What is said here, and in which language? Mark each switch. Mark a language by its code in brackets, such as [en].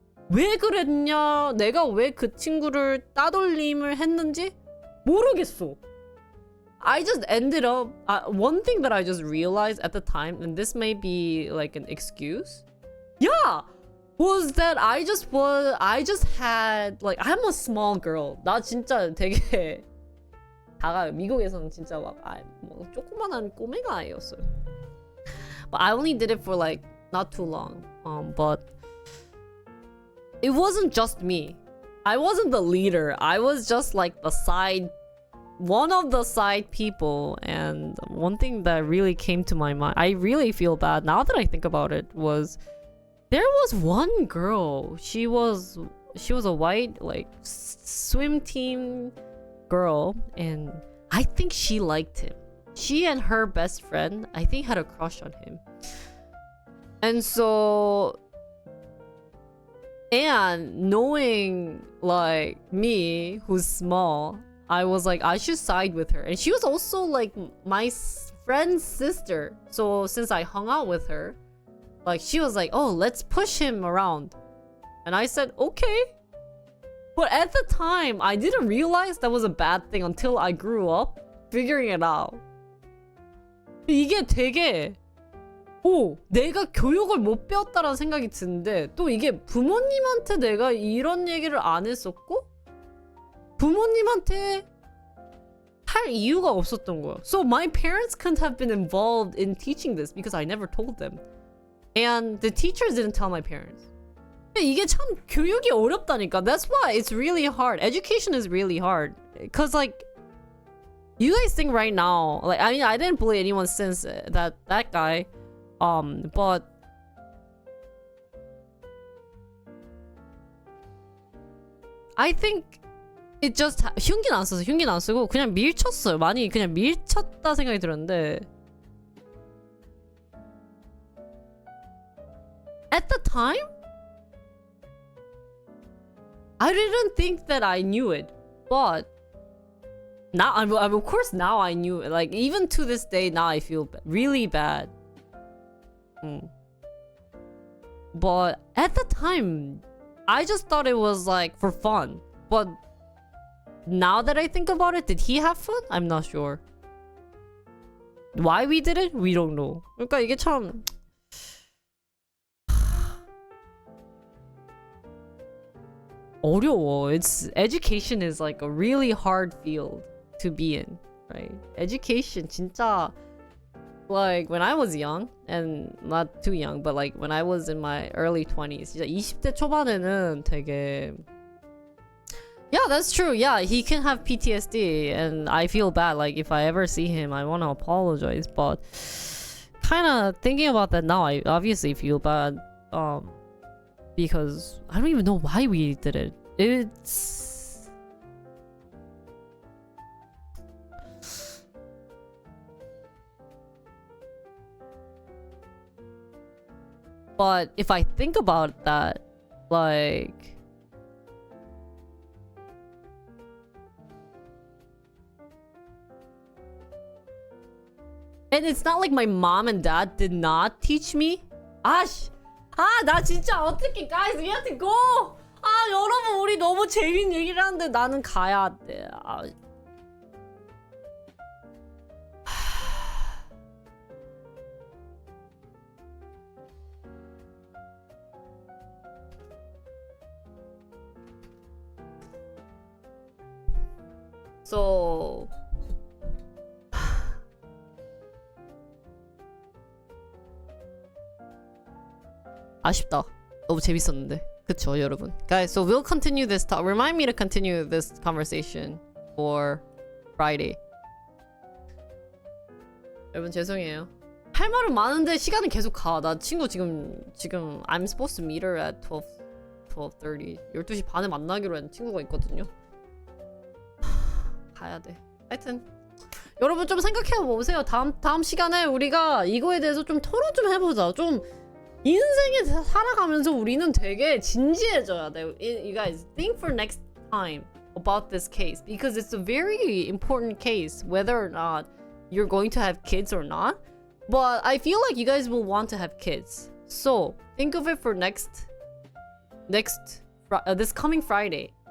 [ko] 왜 그랬냐? 내가 왜 그 친구를 따돌림을 했는지 모르겠어. [en] I just ended up one thing that I just realized at the time, and this may be like an excuse. Yeah. Was that I just had like I'm a small girl. [ko] 나 진짜 되게 미국에서는 진짜 막 뭐 조그만한 꼬맹아 아이였어요. [en] But I only did it for like not too long. But it wasn't just me. I wasn't the leader. I was just like one of the side people. And one thing that really came to my mind, I really feel bad now that I think about it, was there was one girl. She was a white like swim team girl, and I think she liked him. She and her best friend, I think, had a crush on him. And so, and knowing like me, who's small, I was like, I should side with her. And she was also like my friend's sister. So since I hung out with her, like she was like, oh, let's push him around. And I said, okay. But at the time, I didn't realize that was a bad thing until I grew up figuring it out. [ko] 이게 되게 내가 교육을 못 배웠다라는 생각이 드는데 또 이게 부모님한테 내가 이런 얘기를 안 했었고 부모님한테 할 이유가 없었던 거야. [en] So my parents couldn't have been involved in teaching this because I never told them. And the teachers didn't tell my parents. [ko] 이게 참 교육이 어렵다니까. [en] That's why it's really hard. Education is really hard. Cause like you guys think right now, like I mean I didn't bully anyone since that guy. But I think it just [ko] 흉기는 안 썼어요. 흉기는 안 쓰고 그냥 밀쳤어요. 많이 그냥 밀쳤다 생각이 들었는데 [en] at the time I didn't think that I knew it, but now of course now I knew it. Like even to this day now I feel really bad. But at the time I just thought it was like for fun. But now that I think about it, did he have fun? I'm not sure. why we did it, we don't know. [ko] 그러니까 이게 참 어려워. [en] Education is like a really hard field to be in, right? Education [ko] 진짜 [en] like when I was young and not too young, but like when I was in my early 20s, [ko] 진짜 20대 초반에는 되게 [en] yeah, that's true. Yeah, he can have PTSD and I feel bad. Like if I ever see him, I want to apologize, but kind of thinking about that now, I obviously feel bad because I don't even know why we did it. It's but if I think about that, like and it's not like my mom and dad did not teach me. [ko] 나 진짜 어떻게 [en] guys, we have to go. [ko] 여러분 우리 너무 재밌는 얘기를 하는데 나는 가야 돼. So 아쉽다. 너무 재밌었는데. 그쵸, 여러분. [en] Guys, so we'll continue this talk. Remind me to continue this conversation for Friday. [ko] 여러분 죄송해요. 할 말은 많은데 시간은 계속 가. 나 친구 지금 [en] I'm supposed to meet her at 12:30. [ko] 12시 반에 만나기로 한 친구가 있거든요. 가야 돼. 하여튼 여러분 좀 생각해 보세요. 다음 시간에 우리가 이거에 대해서 좀 토론 좀 해보자. 좀 인생에 살아가면서 우리는 되게 진지해져야 돼요. [en] You guys think for next time about this case because it's a very important case whether or not you're going to have kids or not. But I feel like you guys will want to have kids. So think of it for this coming Friday.